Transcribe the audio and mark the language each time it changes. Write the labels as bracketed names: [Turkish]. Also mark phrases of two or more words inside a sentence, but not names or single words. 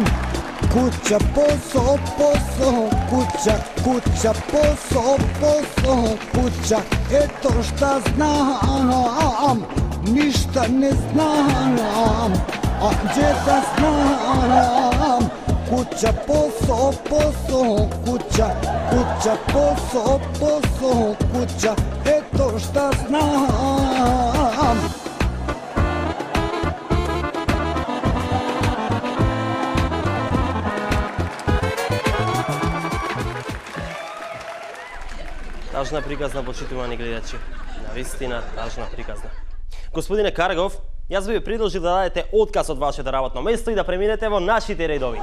[Macedonian] Куќа, посо, куќа, посо, куќа. [Serbian] Ето шта знам, ништа не знам, а гдje да знам. Kuća, posao, kuća, posao, kuća, eto šta znam. [Macedonian] Тажна приказна, почитувани гледачи. Навистина, тажна приказна. Господине Каргов, јас би ви предложил да дадете отказ од вашето работно место и да преминете во нашите редови.